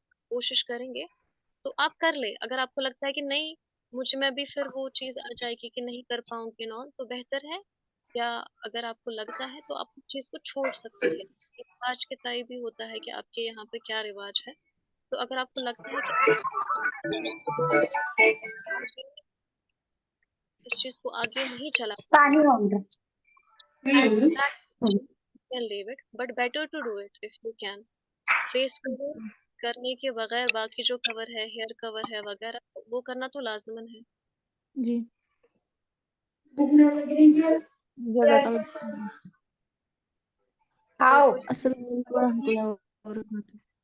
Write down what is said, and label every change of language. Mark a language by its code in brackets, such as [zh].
[ur] کوشش کریں گے تو آپ کر لیں۔ اگر آپ کو لگتا ہے کہ نہیں مجھ میں بھی پھر وہ چیز آ جائے گی کہ نہیں کر پاؤں گی نون، تو بہتر ہے، یا اگر آپ کو لگتا ہے تو آپ اس چیز کو چھوڑ سکتی ہے۔ رواج کے تئیں بھی ہوتا ہے کہ آپ کے یہاں پہ کیا رواج ہے، تو اگر آپ کو لگتا ہے کہ اس چیز کو آگے نہیں چلا پانی ہوگا. [en] that you can leave it, but better to do it if you can. [ur] Face کور کرنے کے بغیر باقی جو کور ہے، ہیئر کور ہے وغیرہ، وہ کرنا تو لازمن ہے۔ جی جزاک اللہ خیر۔ اور [en] How? [ur] کوئی السلام علیکم ورحمۃ اللہ وبرکاتہ۔